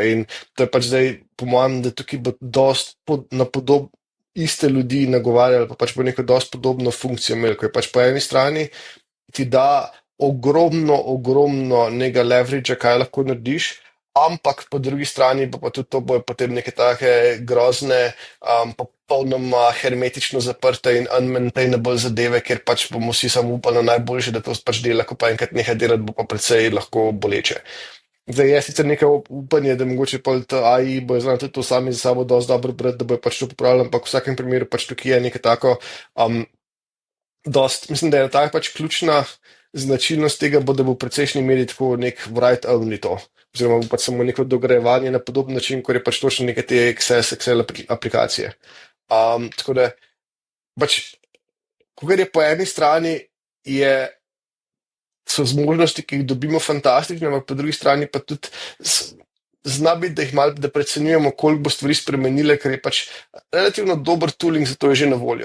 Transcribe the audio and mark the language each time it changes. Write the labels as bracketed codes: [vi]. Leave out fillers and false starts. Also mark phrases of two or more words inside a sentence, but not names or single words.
[sl] In to je pač zdaj, po mojem, da tukaj bo dost na iste ljudi nagovarjali, pa pač bo neko dosti podobno funkcijo imeli, ko je pač po eni strani ti da ogromno nekega leveragea, kaj lahko narediš, ampak po drugi strani pa tudi to bojo potem neke take grozne, popolnoma hermetično zaprte in unmaintainable zadeve, ker pač bomo vsi samo upali na najboljše, da to pač dela, ko pa enkrat nekaj delati, bo pa precej lahko boleče. Zdaj je sicer nekaj upanje, da mogoče pa AI bojo znali tudi to sami za sabo dosti dobro brati, da bojo pač to popravili, ampak v vsakem primeru pač tukaj je nekaj tako, mislim, da je ta pač ključna značilnost tega bo, da bo precejšnji meri tako nek write-only to. Oziroma bo pač samo neko dograjevanje na podoben način, kot je pač točno neke te Excel aplikacije. Tako da, pač, kar je po eni strani, so zmožnosti, ki jih dobimo, fantastične, ampak po drugi strani pa tudi zna biti, da jih malo da precenjujemo, koliko bo stvari spremenile, ker je pač relativno dober tooling, zato je že na voljo.